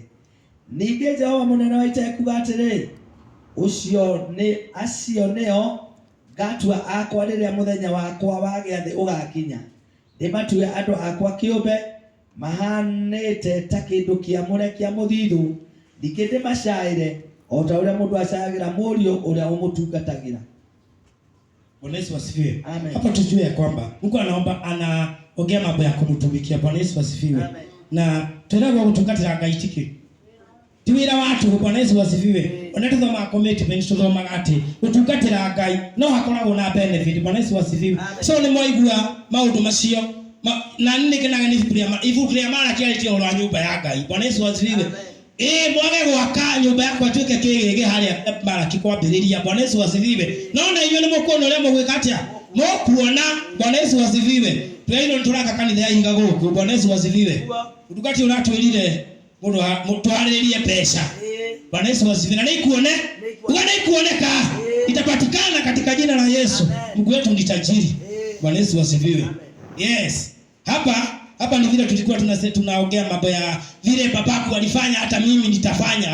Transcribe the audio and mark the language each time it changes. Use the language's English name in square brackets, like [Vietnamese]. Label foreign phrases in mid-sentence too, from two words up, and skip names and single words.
[Kikuyu] Ningĩ Jehova mũnene wa ita ekuuga atĩrĩ, acio nĩo ngatua akwa rĩrĩa mũthenya wakwa wa gĩathĩ ũgakinya. Ndĩmatue andũ akwa kĩũmbe mahanĩte ta kĩndũ kĩamũre kĩa mũthithũ, ningĩ ndĩmacaĩre o ta ũrĩa mũndũ acaagĩra mũriũ ũrĩa ũmũtungatagĩra. [Swahili] Bwana Yesu asifiwe. Amen. Hapo tujue ya kwamba Mungu anaongea mambo ya kumtumikia. Bwana Yesu asifiwe. Amen. Na tunataka [Kikuyu] kutungatira Ngai tiki. [Swahili] Tiwira watu. Bwana Yesu asifiwe. [Kikuyu] Onatuthoma commitment tuthoma ati gutungatira Ngai no hakoragwo na benefit. [Swahili] Bwana Yesu asifiwe. [Kikuyu] So ni moigua maundu macio na nĩkenaga nĩ ibuku rĩa Malaki arĩtie ũhoro wa nyũmba ya Ngai. [Swahili] Bwana Yesu asifiwe. [Kikuyu] Mwage gwaka nyũmba yakwa tuĩke kĩgĩgĩ harĩa Malaki kwambĩrĩria. [Swahili] Bwana Yesu asifiwe. [Kikuyu] No na inyuĩ nĩ mũkuona ũrĩa mũgwĩka atĩa? [Swahili] Mũkuona. Bwana Yesu asifiwe. [Kikuyu] Twĩrĩirwo nĩtũraka kanitha ya Ihinga gũkũ. [Swahili] Bwana Yesu asifiwe. [Kikuyu] Ndukati ũratwĩrire mũndũ twarĩrĩrie mbeca. [Swahili] Bwana Yesu asifiwe. [Kikuyu] Na nĩikuone? Uga nĩikuoneka. [Swahili] Itapatikana katika jina la Yesu. Mungu wetu ni tajiri. Bwana Yesu asifiwe. Yes. Hapa ni vile tulikuwa tunaongea mambo ya vile babaku alifanya hata mimi nitafanya.